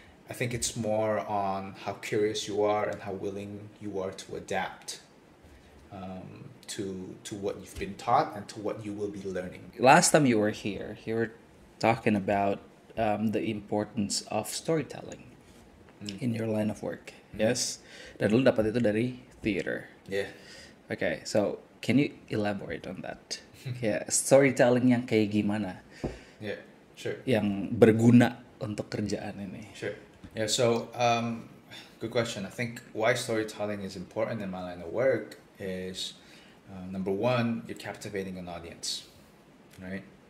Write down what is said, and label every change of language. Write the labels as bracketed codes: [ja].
[en] I think it's more on how curious you are and how willing you are to adapt to what you've been taught and to what you will be learning. Last time you were here, you were talking about the importance of storytelling in your line of work. [id] Yes, dan lu dapat itu dari theater. [en] Yeah. Okay, so can you elaborate on that? [id] Yeah, storytelling yang kayak gimana? [en] Yeah, sure. [id] Yang berguna untuk kerjaan ini. [en] Sure. Yeah, so good question. I think why storytelling is important in my line of work is number one, you're captivating an audience, right?